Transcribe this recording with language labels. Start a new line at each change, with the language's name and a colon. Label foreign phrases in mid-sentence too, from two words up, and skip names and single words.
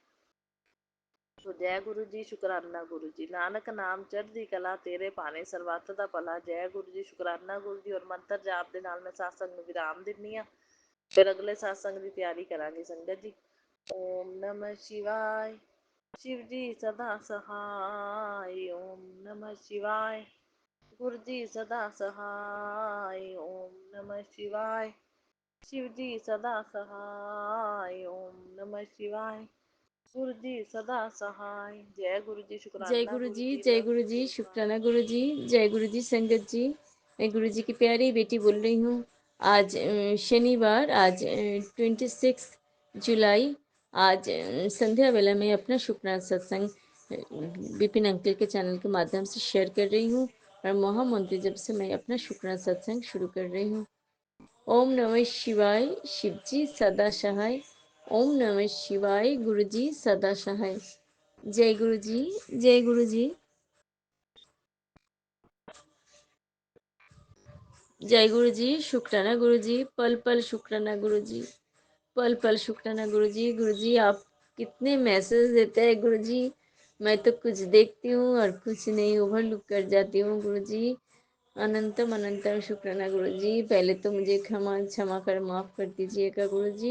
Punjabi: ਸੋ ਜੈ ਗੁਰੂ ਜੀ, ਸ਼ੁਕਰਾਨਾ ਗੁਰੂ ਜੀ। ਨਾਨਕ ਨਾਮ ਚੜ੍ਹਦੀ ਕਲਾ, ਤੇਰੇ ਭਾਣੇ ਸਰਬੱਤ ਦਾ ਭਲਾ। ਜੈ ਗੁਰੂ ਜੀ, ਸ਼ੁਕਰਾਨਾ ਗੁਰੂ ਜੀ। ਔਰ ਮੰਤਰ ਜਾਪ ਦੇ ਨਾਲ ਮੈਂ ਸਤਸੰਗ ਨੂੰ ਵਿਰਾਮ ਦਿੰਦੀ ਹਾਂ, ਫਿਰ ਅਗਲੇ ਸਤਸੰਗ ਦੀ ਤਿਆਰੀ ਕਰਾਂਗੇ ਸੰਗਤ ਜੀ।
Hindi: ओम नमः शिवाय। शिव जी सदा सहाय। ओम नमः शिवाय। गुरु जी सदा सहाय। ओम नमः शिवाय। शिव जी सदा सहाय, ओम नमः शिवाय। गुरु जी सदा सहाय। जय गुरु जी, जय शुक्राना गुरु गुरु जी, जी, जय लव गुरु यू जी, गुरु शुक्राना महाराज। गुरु जी, जय गुरु जी संगत जी। मैं गुरु जी की प्यारी बेटी बोल रही हूँ। आज शनिवार, आज 26 जुलाई। आज संध्या वेला में अपना शुक्राना सत्संग विपिन अंकल के चैनल के माध्यम से शेयर कर रही हूँ। और महामंत्र जब से मैं अपना शुक्राना सत्संग शुरू कर रही हूँ। ओम नमः शिवाय, शिवजी सदा सहाय। ओम नमः शिवाय, गुरु जी सदा सहाय। जय गुरु जी, जय गुरु जी, जय गुरु जी, शुक्राना गुरु जी, पल पल शुक्राना गुरु जी, पल पल शुक्राना गुरु जी। गुरु जी आप कितने मैसेज देते हैं गुरु जी, मैं तो कुछ देखती हूँ और कुछ नहीं, ओवरलुक कर जाती हूँ गुरु जी। अनंतम अनंतम शुक्राना गुरु जी। पहले तो मुझे क्षमा क्षमा कर माफ़ कर दीजिएगा गुरु जी।